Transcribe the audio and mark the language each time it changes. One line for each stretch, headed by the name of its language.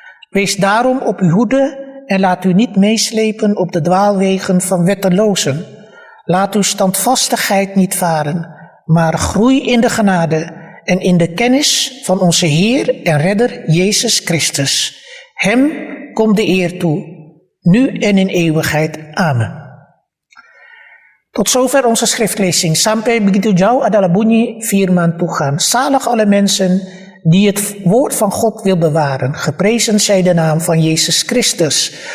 Dutch: Wees daarom op uw hoede en laat u niet meeslepen op de dwaalwegen van wettelozen. Laat uw standvastigheid niet varen, maar groei in de genade en in de kennis van onze Heer en Redder Jezus Christus. Hem komt de eer toe, nu en in eeuwigheid. Amen. Tot zover onze schriftlezing.
Indonesian: Sampai begitu jauh adalah bunyi firman Tuhan.
Dutch: Zalig alle mensen die het woord van God wil bewaren. Geprezen zij de naam van Jezus Christus.